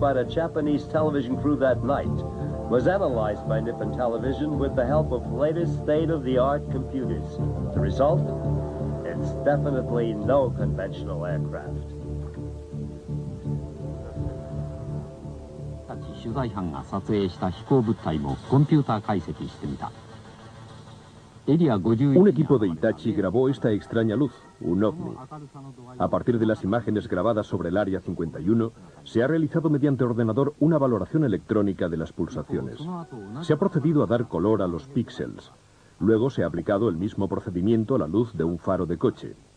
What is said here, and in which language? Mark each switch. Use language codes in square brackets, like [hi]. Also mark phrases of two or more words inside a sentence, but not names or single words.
[en] by the Japanese television crew that night, was analyzed by Nippon Television with the help of latest state-of-the-art computers. The result? It's definitely no conventional aircraft. [ja] 取材班が撮影した飛行物体もコンピューター解析してみた。 [es] Un equipo de Hitachi grabó esta extraña luz, un ovni. A partir de las imágenes grabadas sobre el Área 51, se ha realizado mediante ordenador una valoración electrónica de las pulsaciones. Se ha procedido a dar color a los píxeles. Luego se ha aplicado el mismo procedimiento a la luz de un faro de coche.